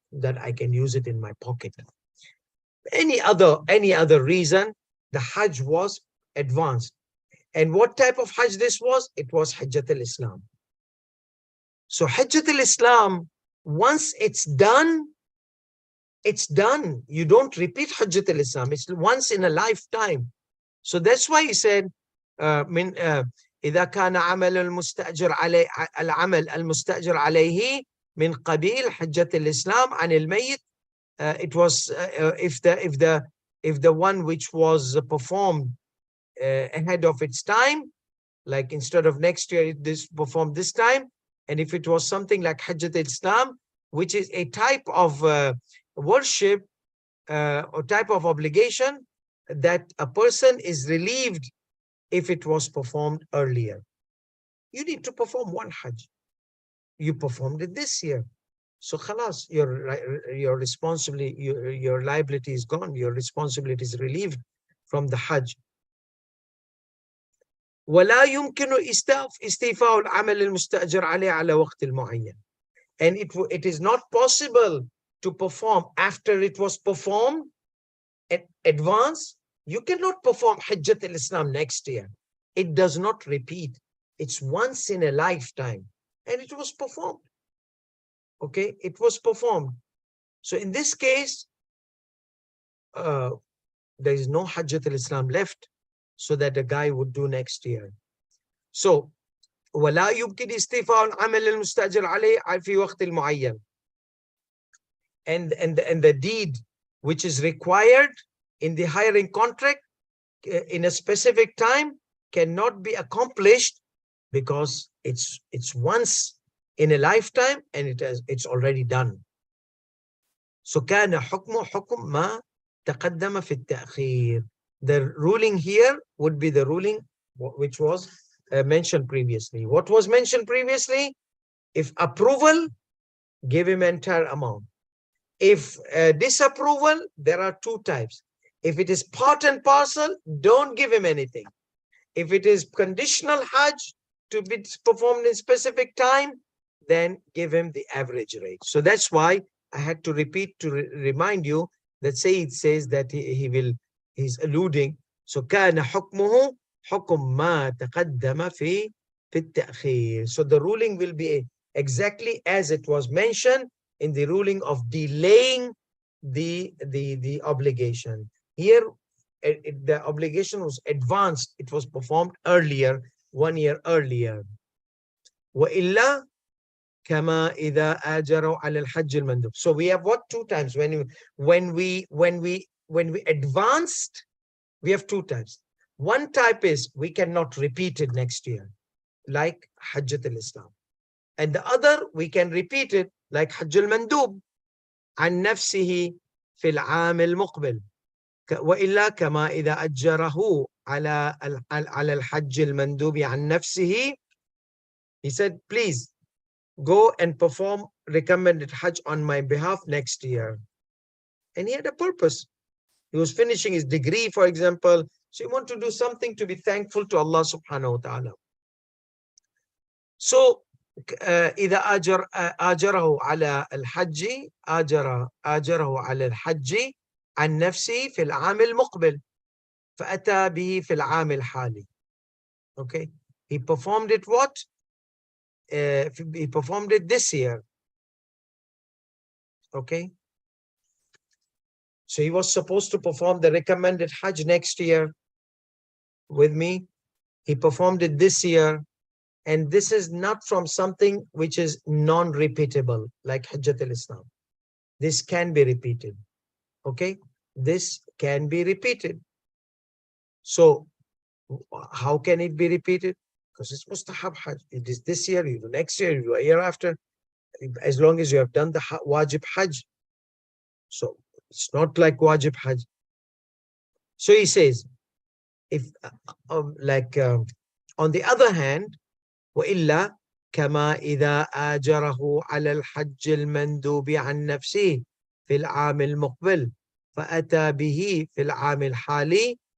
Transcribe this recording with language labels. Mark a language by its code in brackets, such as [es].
[en] That I can use it in my pocket. Any other reason, the Hajj was advanced. And what type of Hajj this was? It was Hajjat al-Islam. So Hajjat al-Islam, once it's done, it's done. You don't repeat Hajjat al-Islam. It's once in a lifetime. So that's why he said, [ar] إذا كان عمل المستأجر عليه العمل المستأجر عليه من قبيل حجة الإسلام عن الميت. [en] It was if the one which was performed ahead of its time, like instead of next year, this performed this time, and if it was something like Hajjat al-Islam, which is a type of worship or type of obligation that a person is relieved if it was performed earlier. You need to perform one Hajj. You performed it this year. So khalas, your responsibility, your liability is gone. Your responsibility is relieved from the Hajj. [ar] ولا يمكن استيفاء العمل المستأجر عليه على وقت معين. [en] And it is not possible to perform after it was performed at advance. You cannot perform Hajjat al-Islam next year. It does not repeat. It's once in a lifetime. And it was performed. Okay, it was performed. So in this case, there is no Hajjat al-Islam left so that the guy would do next year. [ar] So ولا يمكن استيفاء العمل المستأجر عليه في وقت معين. [en] And the deed which is required in the hiring contract in a specific time cannot be accomplished because it's once in a lifetime and it's already done. [ar] So كان حكمه حكم ما تقدم في التأخير. [en] The ruling here would be the ruling which was mentioned previously. What was mentioned previously? If approval, give him entire amount. If disapproval, there are two types. If it is part and parcel, don't give him anything. If it is conditional Hajj to be performed in specific time, then give him the average rate. So that's why I had to repeat to remind you that Sayyid says that he's alluding. [ar] So كان حكمه حكم ما تقدم في التأخير. [en] So the ruling will be exactly as it was mentioned in the ruling of delaying the obligation. Here, the obligation was advanced. It was performed earlier, 1 year earlier. [ar] وإلا كما إذا آجروا على الحج المندوب. [en] So we have what? Two times. When we advanced, we have two types. One type is we cannot repeat it next year, like Hajjat al-Islam. And the other, we can repeat it like Hajj al-Mandub [ar] عن نفسه في العام المقبل. وإلا كما إذا أجره على الحج المندوب عن نفسه. [en] He said, please go and perform recommended Hajj on my behalf next year. And he had a purpose. He was finishing his degree, for example. So he wanted to do something to be thankful to Allah subhanahu wa ta'ala. [ar] So إذا آجره على الحج آجره على الحج عن نفسه في العام المقبل فأتى به في العام الحالي. [en] Okay, he performed it what? He performed it this year. Okay, so he was supposed to perform the recommended Hajj next year with me. He performed it this year. And this is not from something which is non-repeatable, like Hajjat al-Islam. This can be repeated. Okay? This can be repeated. So, how can it be repeated? Because it's mustahab Hajj. It is this year, you do next year, you do a year after, as long as you have done the wajib Hajj. So, it's not like wajib Hajj. So he says, if on the other hand, [ar] وإلا كما إذا آجره على الحج المندوب عن نفسه في العام المقبل فأتى به في العام الحالي.